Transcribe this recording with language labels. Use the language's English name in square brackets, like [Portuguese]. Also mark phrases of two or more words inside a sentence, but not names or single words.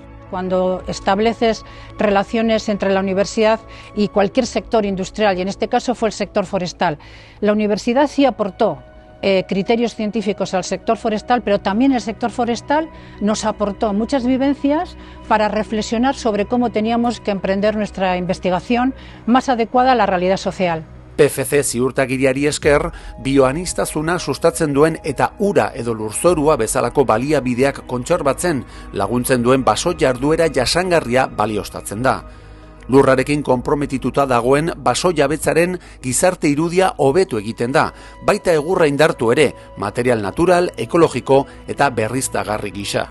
[Spanish] Cuando estableces relaciones entre la universidad y cualquier sector industrial, y en este caso fue el sector forestal, la universidad sí aportó criterios científicos al sector forestal, pero también el sector forestal nos aportó muchas vivencias para reflexionar sobre cómo teníamos que emprender nuestra investigación más adecuada a la realidad social. [Basque] PFC ziurtagiriari esker, bioaniztasuna sustatzen duen eta ura edo lurzorua bezalako baliabideak kontserbatzen laguntzen duen baso jarduera jasangarria baliostatzen da. Lurrarekin konprometituta dagoen baso jabetzaren gizarte irudia hobetu egiten da, baita egurra indartu ere, material natural, ekologiko eta berriztagarri gisa.